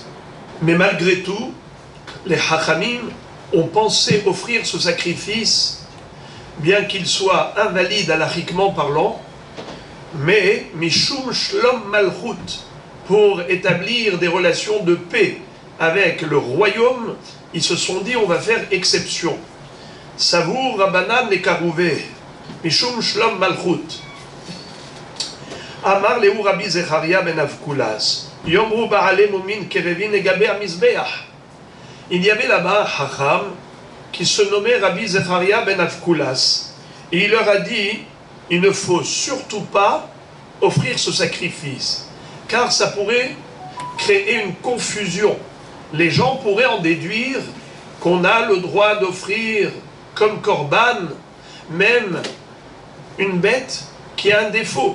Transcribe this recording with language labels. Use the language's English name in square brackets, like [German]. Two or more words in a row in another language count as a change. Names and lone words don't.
[French] Mais malgré tout, les Hachamim ont pensé offrir ce sacrifice, bien qu'il soit invalide halachiquement parlant, mais [Hebrew] משום שלום מלכות, [French] pour établir des relations de paix avec le royaume, ils se sont dit on va faire exception. [Hebrew] סבור רבנן את קרובי, משום שלום מלכות. אמר להו רבי זכריה בן אבקולס, יאמרו בעלי מומין קרבין את גבי מזבח. [French] Il y avait là-bas un Hacham qui se nommait Rabbi Zecharia ben Avkulas. Et il leur a dit, il ne faut surtout pas offrir ce sacrifice, car ça pourrait créer une confusion. Les gens pourraient en déduire qu'on a le droit d'offrir comme korban même une bête qui a un défaut.